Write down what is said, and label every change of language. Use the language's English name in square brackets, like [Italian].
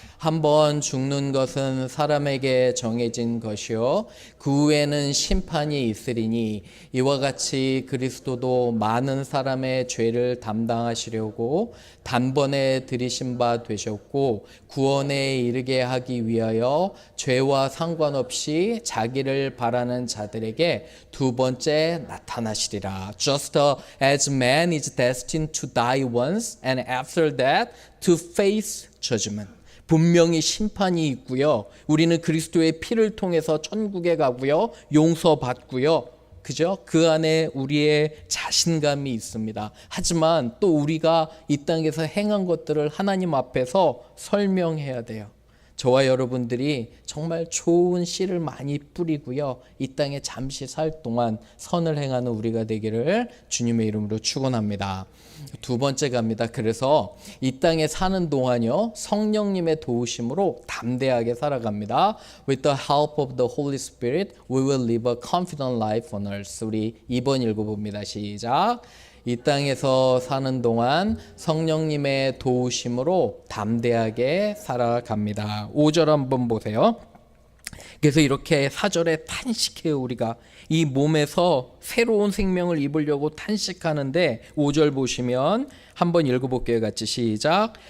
[Korean] 한번 죽는 것은 사람에게 정해진 것이요 그 후에는 심판이 있으리니 이와 같이 그리스도도 많은 사람의 죄를 담당하시려고 단번에 들이신 바 되셨고 구원에 이르게 하기 위하여 죄와 상관없이 자기를 바라는 자들에게 두 번째 나타나시리라. [English] Just as man is destined to die once and after that to face judgment. [Korean] 분명히 심판이 있고요. 우리는 그리스도의 피를 통해서 천국에 가고요. 용서받고요. 그죠? 그 안에 우리의 자신감이 있습니다. 하지만 또 우리가 이 땅에서 행한 것들을 하나님 앞에서 설명해야 돼요. 저와 여러분들이 정말 좋은 씨를 많이 뿌리고요. 이 땅에 잠시 살 동안 선을 행하는 우리가 되기를 주님의 이름으로 축원합니다. 두 번째 갑니다. 그래서 이 땅에 사는 동안요, 성령님의 도우심으로 담대하게 살아갑니다. [English] With the help of the Holy Spirit, we will live a confident life on earth. [Korean] 우리 2번 읽어봅니다. 시작. 이 땅에서 사는 동안 성령님의 도우심으로 담대하게 살아갑니다. 5절 한번 보세요. 그래서 이렇게 4절에 탄식해요. 우리가 이 몸에서 새로운 생명을 입으려고 탄식하는데 5절 보시면 한번 읽어볼게요. 같이 시작.